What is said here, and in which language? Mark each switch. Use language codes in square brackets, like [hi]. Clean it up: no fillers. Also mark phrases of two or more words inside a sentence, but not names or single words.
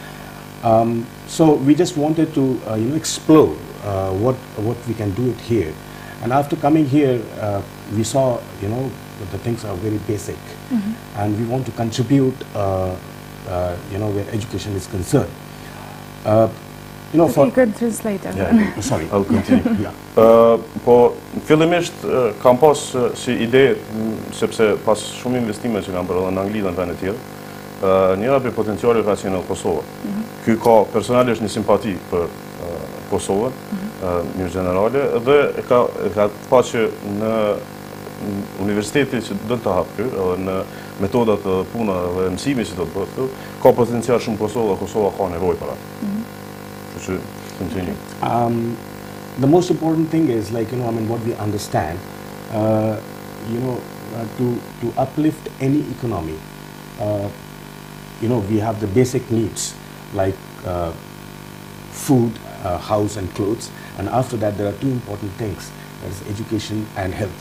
[en] So we just wanted to you know, explore what we can do it here. And after coming here, we saw, you know, that the things are very basic, and we want to contribute, you know, where education is concerned. You know, for you could translate it. Yeah, sorry, I'll continue. Yeah. [sq] Po fillimisht kam pas si ide, sepse pas shumë investime që kam bërë edhe në Angli dhe në vende tjera, njëra prej potencialeve ka qenë në Kosovë. Ky ka personalisht një simpati për Kosovën, mirë generale, dhe ka pa që në universiteti që do të hapë ky, edhe në metodat të puna dhe mësimi që do të bëhet këtu, ka potencial shumë Kosovë dhe Kosova ka nevojë për atë. [en] Continue. The most important thing is, like, you know, I mean, what we understand, you know, to uplift any economy, you know, we have the basic needs like food, house and clothes, and after that there are two important things, that is education and health.